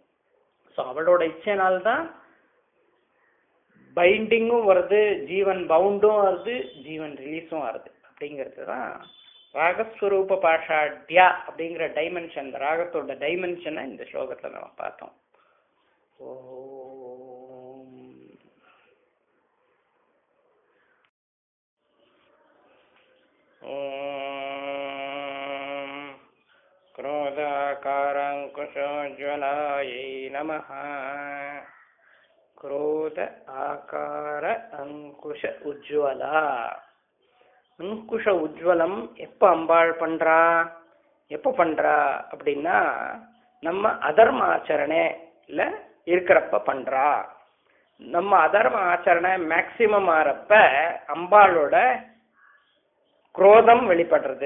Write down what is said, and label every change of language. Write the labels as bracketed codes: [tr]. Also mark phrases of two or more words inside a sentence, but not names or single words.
[ta] ஸோ அவளோட இச்சையினால்தான் பைண்டிங்கும் வருது, ஜீவன் பவுண்டும் வருது, ஜீவன் ரிலீஸும் வருது. அப்படிங்கிறது தான் ராகஸ்வரூப பாஷாட்யா அப்படிங்கிற டைமென்ஷன், இந்த ராகத்தோட டைமென்ஷனை இந்த ஸ்லோகத்தில் நம்ம பார்த்தோம். [sa] क्रोधाकाराङ्कुशोज्ज्वलायै नमः. क्रोध आकार अंकुश उज्ज्वला. [ta] अंकुश உஜ்வலம் எப்போ அம்பாள் பண்றா, எப்போ பண்றா அப்படின்னா நம்ம அதர்ம ஆச்சரணையில் இருக்கிறப்ப பண்றா. நம்ம அதர்ம ஆச்சரணை மேக்சிமம் ஆறப்ப அம்பாளோட குரோதம் வெளிப்படுறது.